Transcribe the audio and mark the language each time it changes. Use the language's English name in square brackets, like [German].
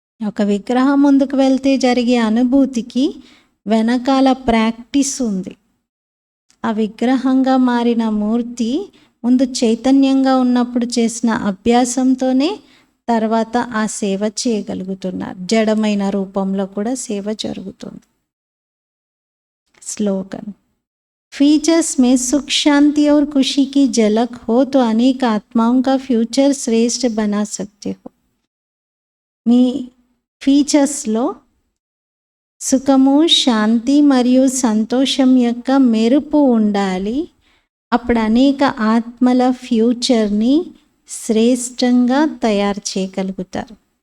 [Telugu] ఒక విగ్రహం ముందుకు వెళ్తే జరిగే అనుభూతికి వెనకాల ప్రాక్టీస్ ఉంది. ఆ విగ్రహంగా మారిన మూర్తి ముందు చైతన్యంగా ఉన్నప్పుడు చేసిన అభ్యాసంతోనే తర్వాత ఆ సేవ చేయగలుగుతున్నారు. జడమైన రూపంలో కూడా సేవ జరుగుతుంది. [Hindi] స్లోగన్: फीचर्स में सुख शांति और खुशी की झलक हो तो अनेक आत्माओं का फ्यूचर श्रेष्ठ बना सकते हो. [Telugu] మీ ఫీచర్స్లో సుఖము, శాంతి మరియు సంతోషం యొక్క మెరుపు ఉండాలి. అప్పుడు అనేక ఆత్మల ఫ్యూచర్ని శ్రేష్టంగా తయారు చేయగలుగుతారు.